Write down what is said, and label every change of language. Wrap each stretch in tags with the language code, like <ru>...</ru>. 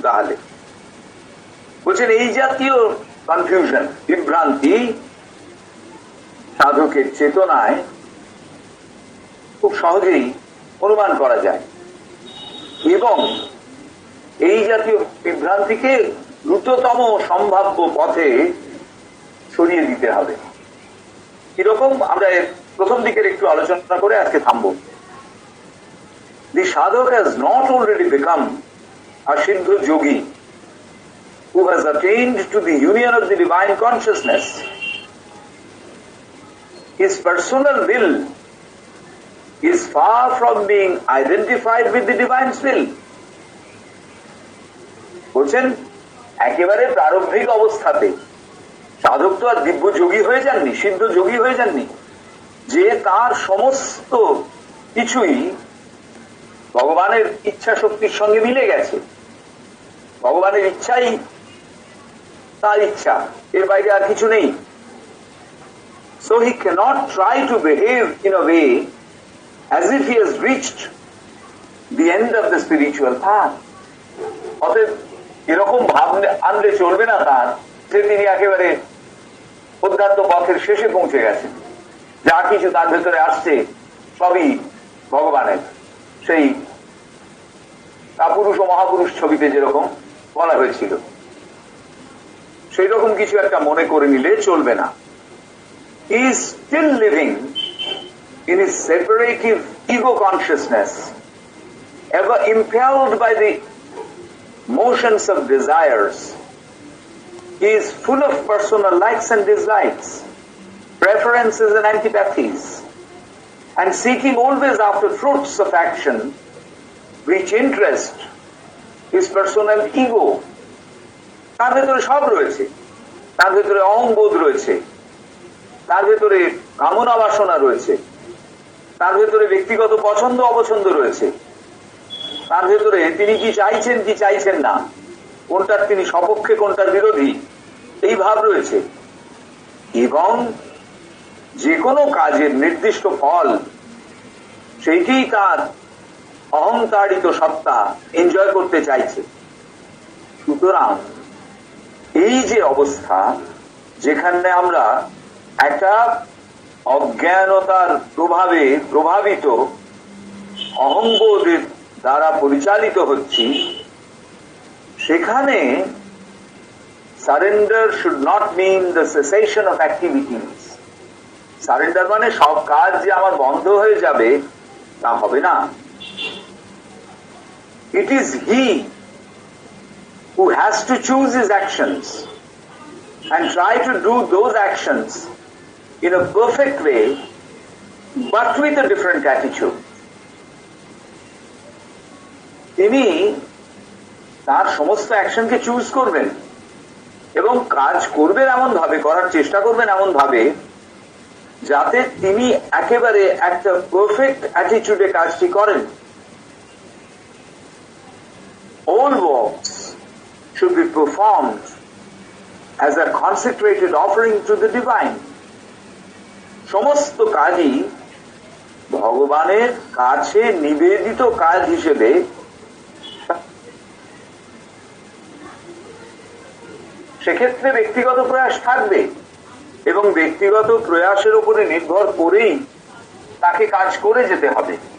<bn>তাহলে বলছেন এই জাতীয় কনফিউশন, বিভ্রান্তি সাধকের চেতনায় খুব সহজেই অনুমান করা যায়, এবং এই জাতীয় বিভ্রান্তিকে দ্রুততম সম্ভাব্য পথে সরিয়ে দিতে হবে। কিরকম? আমরা প্রথম দিকের একটু আলোচনা করে আজকে থামবো।</bn> <en>The sadhak has not already become a Siddha yogi who has attained to the union of the divine consciousness. His personal will is far from being identified with the divine's will.</en> <bn>বলছেন একেবারে প্রারম্ভিক অবস্থাতে সাধক তো আর দিব্য যোগী হয়ে যাননি, সিদ্ধ যোগী হয়ে যাননি, যে তার সমস্ত কিছুই ভগবানের ইচ্ছা শক্তির সঙ্গে মিলে গেছে। ভগবানের ইচ্ছাই তার ইচ্ছা, এর বাইরে আর কিছু নেই।</bn> <en>So he cannot try to behave in a way as if he has reached the end of the spiritual path.</en> <bn>অতএব এরকম ভাব আনলে চলবে না তার যে তিনি একেবারে অধ্যাত্ম পথের শেষে পৌঁছে গেছেন, যা কিছু তার ভেতরে আসছে সবই ভগবানের। সেই কাপুরুষ ও মহাপুরুষ ছবিতে যেরকম বলা হয়েছিল, সেই রকম কিছু একটা মনে করে নিলে চলবে না।</bn> <en>He is still living in his separative ego consciousness, ever impelled by the motions of desires. He is full of personal likes and dislikes, preferences and antipathies, and seeking always after fruits of action which interest his personal ego.</en> <bn>তার ভেতরে সব রয়েছে, তার ভেতরে অহংবোধ রয়েছে, তার ভেতরে কামনা বাসনা রয়েছে, তার ভেতরে ব্যক্তিগত পছন্দ অপছন্দ রয়েছে, তার ভেতরে তিনি কি চাইছেন কি চাইছেন না, কোনটার তিনি সপক্ষে কোনটার বিরোধী, এই ভাব রয়েছে। এবং যে কোনো কাজের নির্দিষ্ট ফল, সেইটি তার অহংতাড়িত সত্তা এনজয় করতে চাইছে। সুতরাং এই যে অবস্থা, যেখানে আমরা একটা অজ্ঞানতার প্রভাবে প্রভাবিত অহংবোধের দ্বারা পরিচালিত হচ্ছি, সেখানে</bn> <en>Surrender should not mean the cessation of activities.</en> <bn>Surrender মানে সব কাজ যে আমার বন্ধ হয়ে যাবে তা হবে না।</bn> <en>It is he who has to choose his actions and try to do those actions in a perfect way, but with a different attitude.</en> <bn>তিনি তার সমস্ত অ্যাকশনকে চুজ করবেন এবং কাজ করবেন এমন ভাবে, করার চেষ্টা করবেন এমন ভাবে, যাতে তিনি একেবারে একটা পারফেক্ট অ্যাটিটিউডে কাজটি করেন।</bn> <en>All works should be performed as a consecrated offering to the divine.</en> <bn>সমস্ত কাজই ভগবানের কাছে নিবেদিত কাজ হিসেবে সেক্ষেত্রে ব্যক্তিগত প্রয়াস থাকবে এবং ব্যক্তিগত প্রয়াসের উপরে নির্ভর করেই তাকে কাজ করে যেতে হবে।</bn>